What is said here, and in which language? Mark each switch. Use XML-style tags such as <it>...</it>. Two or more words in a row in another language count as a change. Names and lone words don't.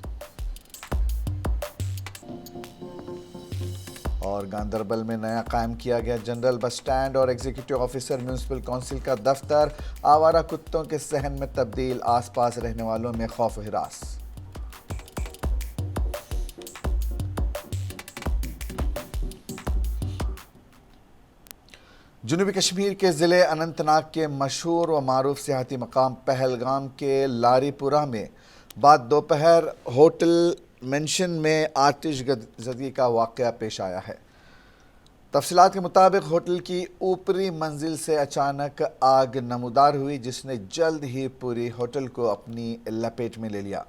<ur>اور گاندربل میں نیا قائم کیا گیا</ur> <en>general bus stand</en> <ur>اور</ur> <en>executive officer municipal council</en> <ur>کا دفتر آوارہ کتوں کے صحن میں تبدیل، آس پاس رہنے والوں میں خوف و ہراس۔ جنوبی کشمیر کے ضلع اننت ناگ کے مشہور و معروف سیاحتی مقام پہلگام کے لاری پورہ میں بعد دوپہر ہوٹل مینشن میں آتش زدگی کا واقعہ پیش آیا ہے۔ تفصیلات کے مطابق ہوٹل کی اوپری منزل سے اچانک آگ نمودار ہوئی، جس نے جلد ہی پوری ہوٹل کو اپنی لپیٹ میں لے لیا۔</ur>